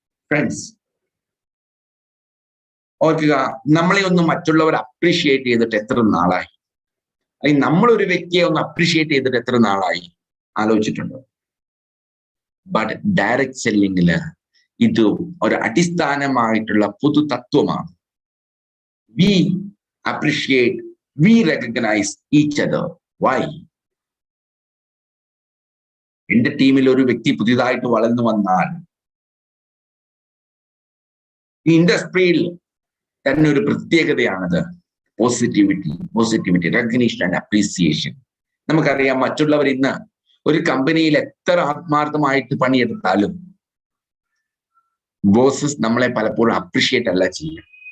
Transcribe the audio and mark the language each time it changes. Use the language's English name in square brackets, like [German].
[Malayalam] Friends, ഓർക്കുക, നമ്മളെ ഒന്ന് മറ്റുള്ളവർ അപ്രീഷിയേറ്റ് ചെയ്തിട്ട് എത്ര നാളായി? അല്ലെങ്കിൽ നമ്മളൊരു വ്യക്തിയെ ഒന്ന് അപ്രീഷിയേറ്റ് ചെയ്തിട്ട് എത്ര നാളായി? ആലോചിച്ചിട്ടുണ്ടോ? ബട്ട് ഡയറക്റ്റ് സെല്ലിങ്ങില് ഇത് ഒരു അടിസ്ഥാനമായിട്ടുള്ള പൊതു തത്വമാണ്. [English] We appreciate, we recognize each other. Why? [Malayalam] എന്റെ ടീമിൽ ഒരു വ്യക്തി പുതിയതായിട്ട് വളർന്നു വന്നാൽ ഈ ഇൻഡസ്ട്രിയിൽ തന്നെ ഒരു പ്രത്യേകതയാണത് പോസിറ്റിവിറ്റി, റെക്കഗ്നീഷൻ ആൻഡ് അപ്രീസിയേഷൻ. നമുക്കറിയാം, മറ്റുള്ളവർ ഇന്ന് ഒരു കമ്പനിയിൽ എത്ര ആത്മാർത്ഥമായിട്ട് പണിയെടുത്താലും ബോസസ് നമ്മളെ പലപ്പോഴും അപ്രീഷിയേറ്റ് അല്ല ചെയ്യുക.